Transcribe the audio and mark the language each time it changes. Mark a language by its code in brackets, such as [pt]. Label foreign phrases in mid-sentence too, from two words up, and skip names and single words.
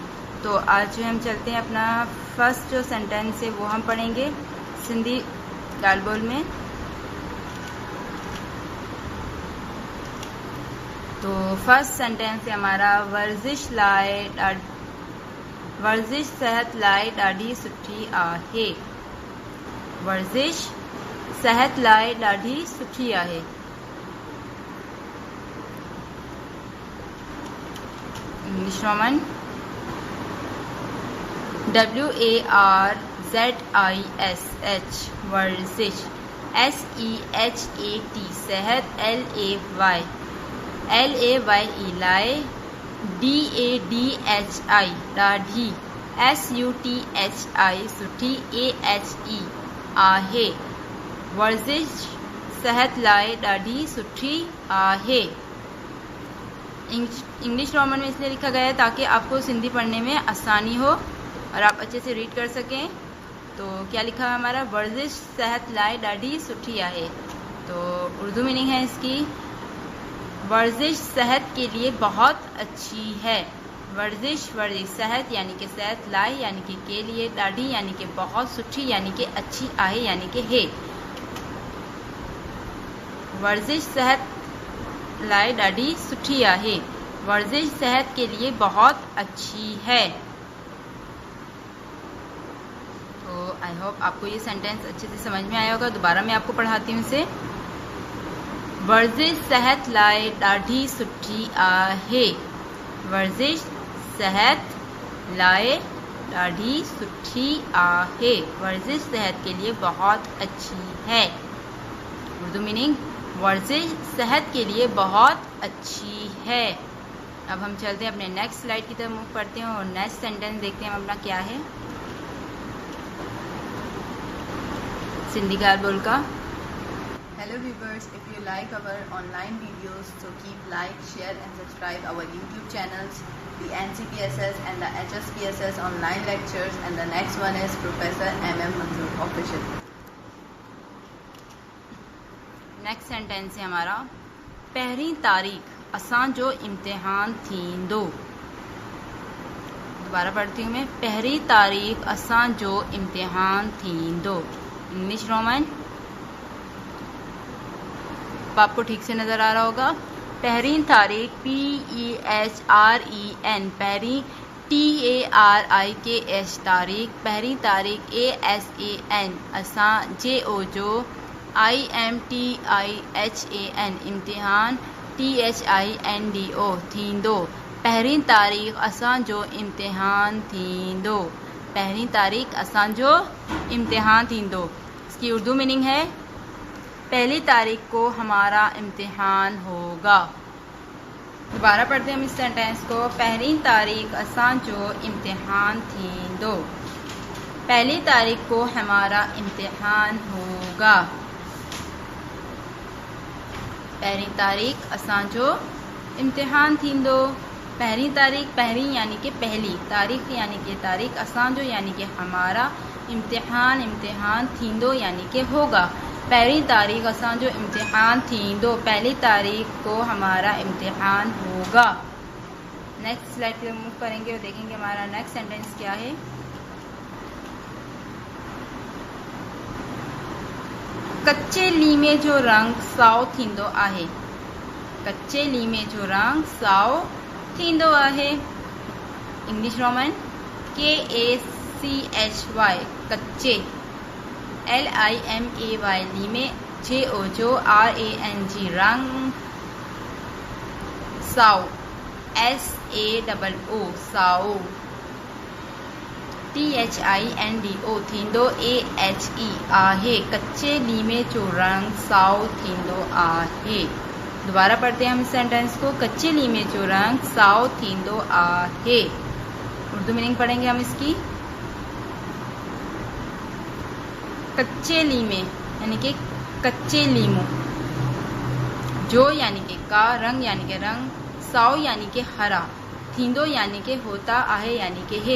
[hi] तो आज जो हम चलते हैं, अपना फर्स्ट जो सेंटेंस है वो हम पढ़ेंगे सिंधी गालबोल में। तो फर्स्ट सेंटेंस है हमारा, [sd] वर्जिश सेहत लाए ॾाढी सुठी आहे। वर्जिश सेहत लाए ॾाढी सुठी आहे। इंग्लिश रोमन WARZISH वर्जिश, SEHAT सेहत, LAYE लाए, DADHI ॾाढी, SUTHI सुठी, AHE आहे। वर्जिश सेहत लाए ॾाढी सुठी आहे। [hi] इंग्लिश रोमन में इसलिए लिखा गया है ताकि आपको सिंधी पढ़ने में आसानी हो और आप अच्छे से रीड कर सकें। तो क्या लिखा है हमारा, [sd] वर्जिश सेहत लाए ॾाढी सुठी आहे। [hi] तो उर्दू मीनिंग है इसकी, वर्जिश सेहत के लिए बहुत अच्छी है। वर्जिश सेहत यानी कि सेहत, लाए यानी कि के लिए, ॾाढी यानी कि बहुत, सुठी यानी कि अच्छी, आहे यानी कि है। [sd] वर्जिश सेहत लाए ॾाढी सुठी आहे। [hi] वर्जिश सेहत के लिए बहुत अच्छी है। तो आई होप आपको ये सेंटेंस अच्छे से समझ में आया होगा। दोबारा मैं आपको पढ़ाती हूँ इसे। [sd] वर्जिश सेहत लाए ॾाढी सुठी आहे। वर्जिश सेहत लाए ॾाढी सुठी आहे। [hi] वर्जिश सेहत के लिए बहुत अच्छी है। उर्दू मीनिंग, वर्जिश सेहत के लिए बहुत अच्छी है। अब हम चलते हैं अपने नेक्स्ट स्लाइड की तरफ मूव करते हैं और नेक्स्ट सेंटेंस देखते हैं हम अपना क्या है सिंधी गालबोल का। [en] Hello viewers, if you like our online videos, so keep like, share and subscribe our YouTube channels, the NCPSS and the HSPSS online lectures, and the next one is Professor MM Manzoor Official. [hi] नेक्स्ट सेंटेंस है हमारा, [sd] पहिरीं तारीख़ असां जो इम्तिहान थींदो। [hi] दोबारा पढ़ती हूँ मैं, [sd] पहिरीं तारीख़ असां जो इम्तिहान थींदो। [hi] इंग्लिश रोमन, आपको ठीक से नज़र आ रहा होगा। [sd] पहिरीं तारीख़ PEHREN, पहिरीं TARIKH तारीख़, पहिरीं तारीख़ ASAN, असां JO जो IMTIHAN, इम्तिहान THINDO, थींदो। पहिरीं तारीख़ असां जो इम्तिहान थींदो। पहिरीं तारीख़ असां जो इम्तिहान थींदो। [hi] इसकी उर्दू मीनिंग है, पहली तारीख़ को हमारा इम्तिहान होगा। दोबारा पढ़ते हैं हम इस सेंटेंस को। [sd] पहिरीं तारीख़ असां जो इम्तिहान थींदो। [hi] पहली तारीख़ को हमारा इम्तिहान होगा। [sd] पहिरीं तारीख़ असां जो इम्तिहान थींदो। [hi] पहिरीं तारीख़, पहिरीं यानी कि पहली, तारीख़ यानी कि तारीख़, [sd] असां जो [hi] यानी कि हमारा, इम्तिहान इम्तिहान, थींदो यानी कि होगा। [sd] पहिरीं तारीख़ असां जो इम्तिहान थींदो। [hi] पहली तारीख़ को हमारा इम्तिहान होगा। नेक्स्ट स्लाइड पे मूव करेंगे और देखेंगे हमारा नेक्स्ट सेंटेंस क्या है। [sd] कच्चे लीमे जो रंग साओ थींदो आहे। कच्चे लीमे जो रंग साओ थींदो आहे। इंग्लिश रोमन, KACHY कच्चे, LIMAY लीमे, JO जो RANG रंग, साओ SAOO साओ, THINDO थींदो, AHE आहे। कच्चे लीमे जो रंग साओ थींदो आहे। [hi] दोबारा पढ़ते हैं हम इस सेंटेंस को। [sd] कच्चे लीमे जो रंग साओ थींदो आहे। [hi] उर्दू मीनिंग पढ़ेंगे हम इसकी। [sd] कच्चे लीमे [hi] यानी कि कच्चे लीमू, जो यानी कि का, रंग यानी कि रंग, साओ यानी कि हरा, थींदो यानी कि होता आहे यानी कि है।